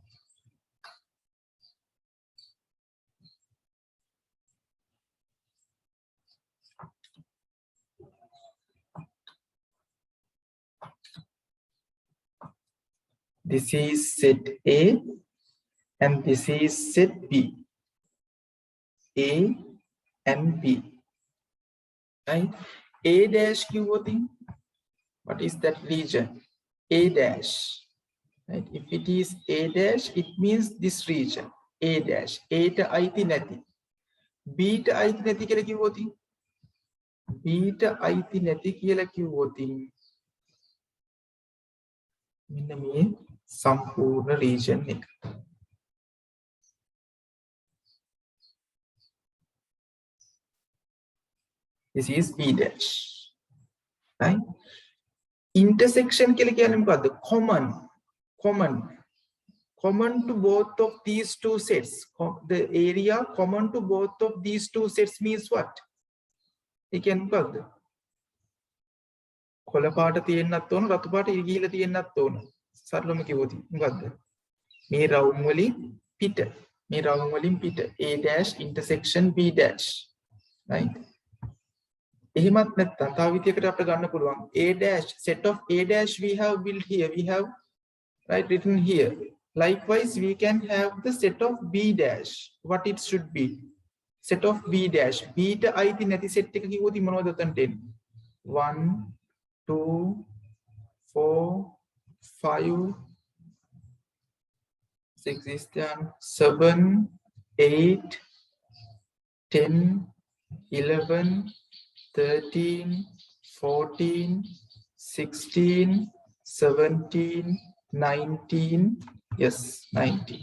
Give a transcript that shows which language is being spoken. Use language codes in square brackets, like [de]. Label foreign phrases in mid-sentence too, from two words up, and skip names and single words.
[en] This is set A and this is set B. A and B. Right? A dash කිව්වොතින් what is that region? A dash. Right? If it is A dash, it means this region. A dash. [si] A ට අයිති නැති. B ට අයිති නැති කියලා කිව්වොතින් B ට අයිති නැති කියලා කිව්වොතින් මෙන්න මේ සම්පූර්ණ region එක. [en] This is B dash. Right? Intersection [si] කියලා කියන්නේ මොකද්ද? [en] Common to both of these two sets. The area common to both of these two sets means what? [si] ඒ කියන්නේ මොකද්ද? කොළ පාට තියෙන්නත් ඕන, රතු පාට ඉරිගිල තියෙන්නත් ඕන. සරලවම කිව්වොත් මොකද්ද? මේ රවුම් වලින් පිට. මේ රවුම් වලින් පිට. [en] A dash intersection B dash. Right? [si] එහෙමත් නැත්නම් තව විදියකට අපිට ගන්න පුළුවන්. [en] A dash, set of A dash we have built here. We have right written here. Likewise, we can have the set of B dash. What it should be? Set of B dash. [si] B ට අයිති නැති set එක කිව්වොත් මොනවද උතන්ට එන්නේ? [en] 1, 2, 4, 5, 6 is there, 7, 8, 10, 11, 13, 14, 16, 17, 19, yes, 19.